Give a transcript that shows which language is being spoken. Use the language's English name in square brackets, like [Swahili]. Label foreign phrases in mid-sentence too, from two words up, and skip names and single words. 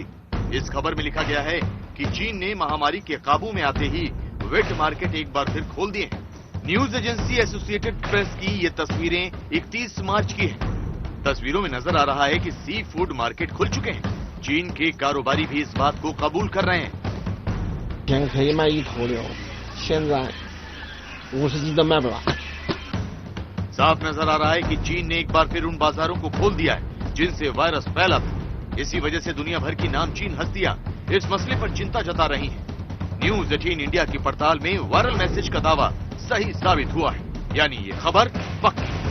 [Hindi] इस खबर में लिखा गया है कि चीन ने महामारी के काबू में आते ही [English] wet market [Hindi] एक बार फिर खोल दिए हैं। [English] news agency [Hindi] एसोसिएटेड प्रेस की ये तस्वीरें 31 मार्च की हैं। तस्वीरों में नजर आ रहा है कि [English] sea food market [Hindi] खुल चुके हैं। चीन के कारोबारी भी इस बात को कबूल कर रहे हैं। [Chinese] 天可以卖1头牛，现在50斤都卖不完。 [Hindi] साफ नजर आ रहा है कि चीन ने एक बार फिर उन बाजारों को खोल दिया है जिनसे वायरस फैला था। इसी वजह से दुनिया भर की नामचीन हस्तियां इस मसले पर चिंता जता रही हैं। न्यूज 18 इंडिया की पड़ताल में वायरल मैसेज का दावा सही साबित हुआ है, यानी ये खबर पक्की।